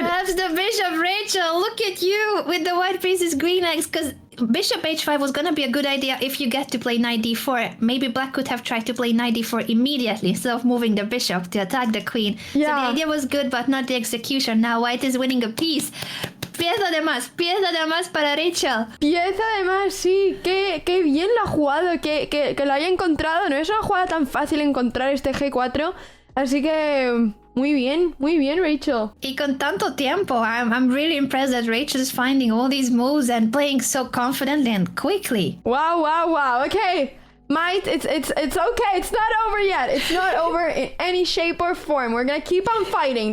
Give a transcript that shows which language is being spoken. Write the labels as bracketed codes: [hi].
[en] Traps the bishop, Rachel. Look at you with the white pieces, green eggs. Because bishop h5 was gonna be a good idea if you get to play knight d4. Maybe black could have tried to play knight d4 immediately instead of moving the bishop to attack the queen. Yeah. So the idea was good, but not the execution. Now white is winning a piece. [es] Pieza de más para Rachel. Pieza de más, sí. Qué bien lo ha jugado, que lo haya encontrado. No es una jugada tan fácil encontrar este G4. Así que... Muy bien, Rachel. Y con tanto tiempo, [en] I'm really impressed that Rachel is finding all these moves and playing so confidently and quickly. Wow. Okay. Might, it's okay. It's not over yet. It's not over in any shape or form. We're gonna keep on fighting.